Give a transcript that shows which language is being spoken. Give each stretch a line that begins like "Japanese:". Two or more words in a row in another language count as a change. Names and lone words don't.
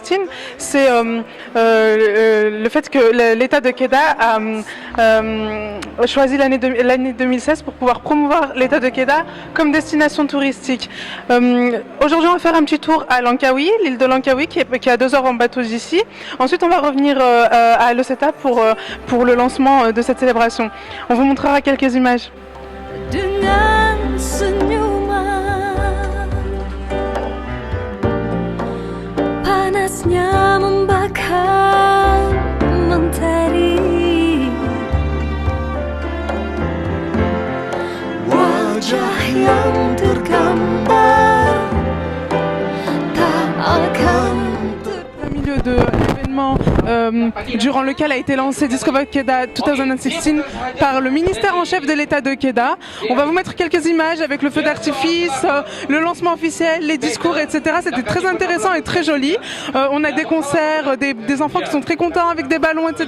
French: C'est le fait que l'état de Kedah a choisi l'année 2016 pour pouvoir promouvoir l'état de Kedah comme destination touristique. Aujourd'hui, on va faire un petit tour à Langkawi, l'île de Langkawi, qui est à 2 heures en bateau d'ici. Ensuite, on va revenir à Aloceta pour le lancement de cette célébration. On vous montrera quelques images.
Malay: Dengan senyuman panasnya membakar mentari wajah yang tergambar tak akan
French: Au milieu de l'événement durant lequel a été lancé Discover Kedah 2016 par le ministère en chef de l'état de Kedah. On va vous mettre quelques images avec le feu d'artifice, le lancement officiel, les discours, etc. C'était très intéressant et très joli. On a des concerts, des enfants qui sont très contents avec des ballons, etc.